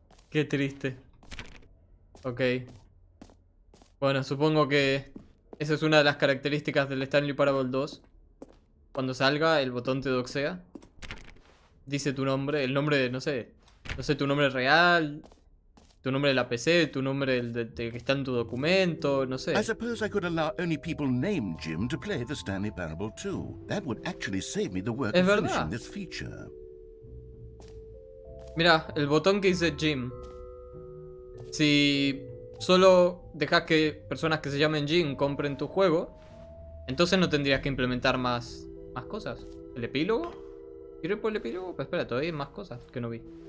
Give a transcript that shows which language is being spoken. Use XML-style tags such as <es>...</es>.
<es>Qué triste. Ok. Bueno, supongo que esa es una de las características del Stanley Parable 2. Cuando salga, el botón te doxea. Dice tu nombre, el nombre, no sé, tu nombre real, tu nombre de la PC, tu nombre de que está en tu documento, no sé.</es> <en>I suppose I could allow only people named Jim to play the Stanley Parable 2. That would actually save me the work</en> <es>Es</es> <en>of</en> <es>verdad.</es> <en>finishing this feature.</en> <es>Mira, el botón que dice Jim. Si solo dejas que personas que se llamen Jim compren tu juego, entonces no tendrías que implementar más cosas. ¿El epílogo? ¿Quiero ir por el epílogo? Pues espera, todavía hay más cosas que no vi.</es>